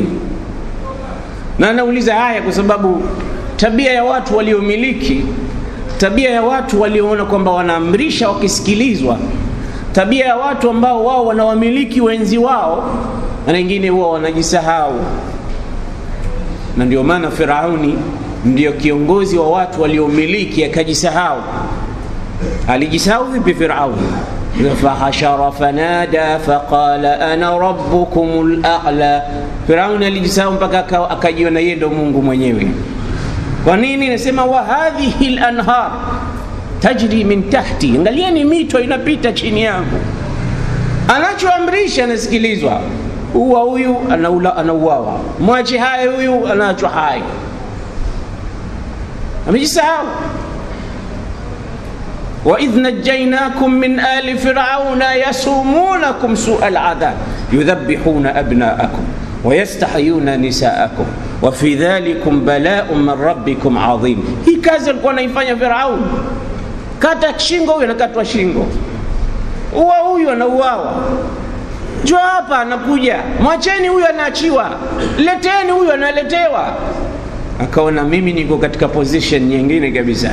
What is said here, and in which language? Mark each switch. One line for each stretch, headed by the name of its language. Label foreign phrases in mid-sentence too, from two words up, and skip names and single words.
Swahili: Na anauliza haya kwa sababu tabia ya watu waliomiliki, tabia ya watu walioona kwamba wanaamrisha wakisikilizwa, tabia ya watu ambao wao wanawamiliki wenzi wao, na wengine huwa wanajisahau. Na ndio maana Firauni ndio kiongozi wa watu waliomiliki akajisahau. Alijisahau vipi Firauni?
Arabic: فحشر فنادى فقال أنا ربكم الأعلى.
Swahili: Firauni alijisahau mpaka akajiona yeye ndo Mungu mwenyewe. Kwa nini nasema
Arabic: وهذه الأنهار تجري من تحتي,
Swahili: angalieni mito inapita chini yangu. Anachoamrisha nasikilizwa, uwa huyu anauawa, mwache hai huyu anaachwa hai. Amejisahau.
Arabic: وإذ نجيناكم من آل فرعون يسومونكم سوء العذاب يذبحون أبناءكم ويستحيون نساءكم وفي ذلكم بلاء من ربكم عظيم.
Swahili: Hii kazi alikuwa anaifanya Firaun. Kata shingo huyu anakatwa shingo, uwa huyu anauawa, njoo hapa anakuja, mwacheni huyu anaachiwa, leteni huyu analetewa. Akaona mimi niko katika position nyingine kabisa.